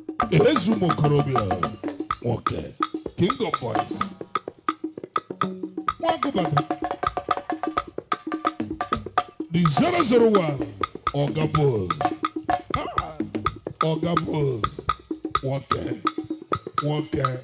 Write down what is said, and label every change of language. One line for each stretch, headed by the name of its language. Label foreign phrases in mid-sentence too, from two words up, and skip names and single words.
Igbo: Ezu Mokorobia, nwoke, King of Boys. Nwagubata.
Nigerian Pidgin: The zero zero one, Oga Boss. Ah, Oga Boss,
Igbo: nwoke, nwoke.